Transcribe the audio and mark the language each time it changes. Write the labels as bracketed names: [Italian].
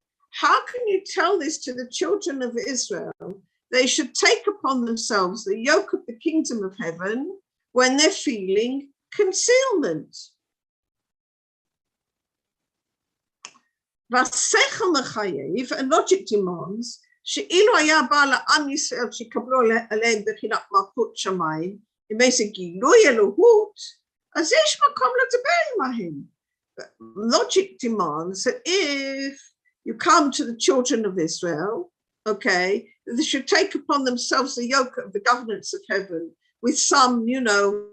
[English] How can you tell this to the children of Israel? They should take upon themselves the yoke of the kingdom of heaven when they're feeling concealment. And logic demands [Hebrew] שאילו היה בא לעם ישראל שקבלו עליהם בחינת מלכות שמיים, עם איזה גילוי אלוהות, אז יש מקום לדבר עליהם. [English] Logic demands that if you come to the children of Israel, okay, they should take upon themselves the yoke of the governance of heaven with some, you know,